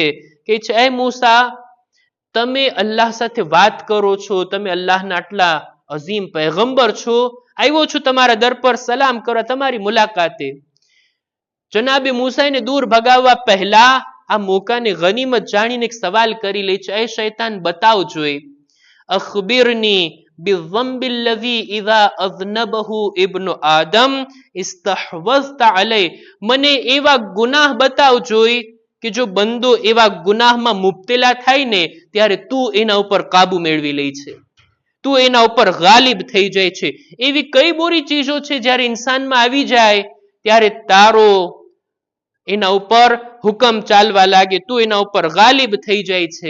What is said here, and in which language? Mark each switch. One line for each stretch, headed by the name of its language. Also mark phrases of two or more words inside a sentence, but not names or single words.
Gujarati: કે છે, એ મૂસા, તમે અલ્લાહ સાથે વાત કરો છો, તમે અલ્લાહના આટલા અઝીમ પૈગંબર છો, આવ્યો છું તમારા દર પર સલામ કરવા, તમારી મુલાકાતે. જનાબે મૂસાને દૂર ભગાવવા પહેલા આ મોકાને ગનીમત જાણીને એક સવાલ કરી લે છે, એ શૈતાન બતાવ જોઈ,
Arabic: أخبرني بالذنب الذي إذا أذنبه ابن آدم استحوذت عليه.
Gujarati: મને એવા ગુનાહ બતાવ જોઈ કે જો બંદો એવા ગુનાહમાં મુબ્તલા થાય ને ત્યારે તું એના ઉપર કાબુ મેળવી લે છે, તું એના ઉપર ગાલિબ થઈ જાય છે. એવી કઈ બોરી ચીજો છે જ્યારે ઇન્સાનમાં આવી જાય ત્યારે તારો એના ઉપર હુકમ ચાલવા લાગે, તું એના ઉપર ગાલિબ થઈ જાય છે.